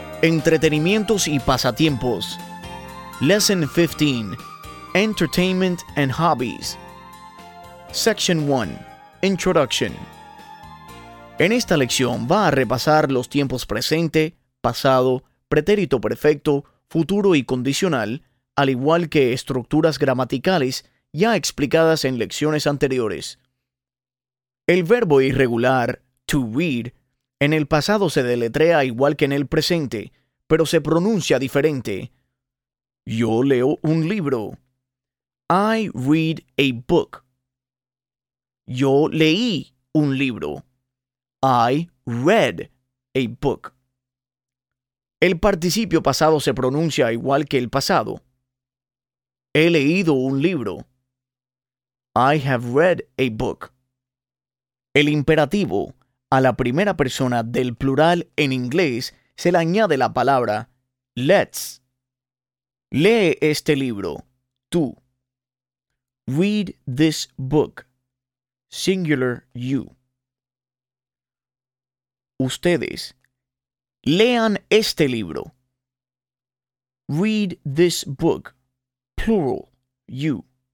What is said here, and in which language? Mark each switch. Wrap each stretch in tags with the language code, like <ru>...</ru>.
<es>Entretenimientos y pasatiempos.</es> <en>Lesson 15. Entertainment and Hobbies. Section 1. Introduction.</en> <es>En esta lección va a repasar los tiempos presente, pasado, pretérito perfecto, futuro y condicional, al igual que estructuras gramaticales ya explicadas en lecciones anteriores. El verbo irregular, to read, en el pasado se deletrea igual que en el presente, pero se pronuncia diferente. Yo leo un libro.</es> <en>I read a book.</en> <es>Yo leí un libro.</es> <en>I read a book.</en> <es>El participio pasado se pronuncia igual que el pasado. He leído un libro.</es> <en>I have read a book.</en> <es>El imperativo, a la primera persona del plural en inglés, se le añade la palabra let's. Lee este libro, tú.</es> <en>Read this book, singular you.</en> <es>Ustedes, lean este libro.</es> <en>Read this book, plural you.</en>